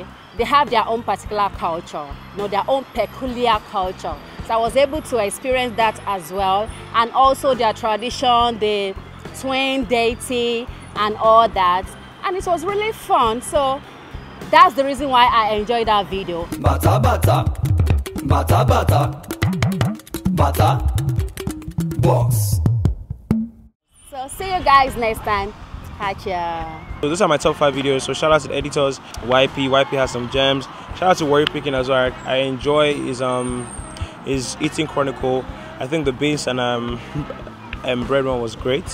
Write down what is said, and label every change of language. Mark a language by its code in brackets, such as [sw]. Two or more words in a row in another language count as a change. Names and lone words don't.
[en] They have their own particular culture, their own peculiar culture. So I was able to experience that as well, and also their tradition, the twin deity and all that, and it was really fun. So that's the reason why I enjoyed that video. Bata bata, bata bata, BattaBox. So see you guys next time. Catch ya. So those are my top 5 videos. So shout out to the editors, YP has some gems. Shout out to Worry Picking as well. I enjoy his eating chronicle. I think the beans and bread one was great.